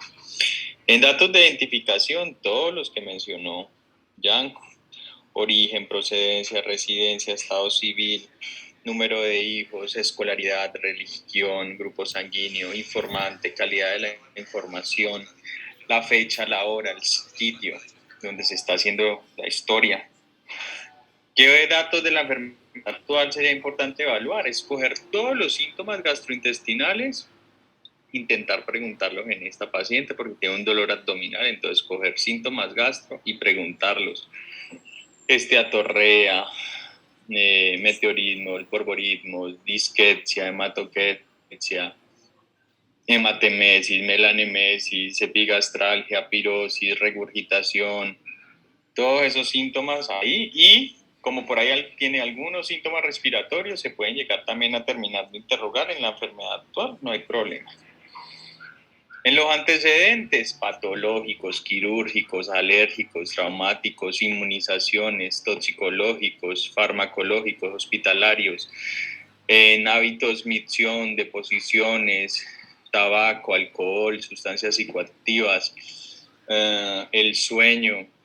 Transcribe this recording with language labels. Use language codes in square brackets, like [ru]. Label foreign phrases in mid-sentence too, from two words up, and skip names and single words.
[es] En datos de identificación, todos los que mencionó Yanko: origen, procedencia, residencia, estado civil, número de hijos, escolaridad, religión, grupo sanguíneo, informante, calidad de la información, la fecha, la hora, el sitio donde se está haciendo la historia. ¿Qué datos de la enfermedad actual sería importante evaluar? Escoger todos los síntomas gastrointestinales, intentar preguntarlos en esta paciente porque tiene un dolor abdominal, entonces coger síntomas gastro y preguntarlos. Esteatorrea, meteorismo, porborismo, disquetia, hematoquetia, hematemesis, melanemesis, epigastralgia, pirosis, regurgitación, todos esos síntomas ahí, y como por ahí tiene algunos síntomas respiratorios, se pueden llegar también a terminar de interrogar en la enfermedad actual, no hay problema. En los antecedentes patológicos, quirúrgicos, alérgicos, traumáticos, inmunizaciones, toxicológicos, farmacológicos, hospitalarios, en hábitos, micción, deposiciones, tabaco, alcohol, sustancias psicoactivas, el sueño,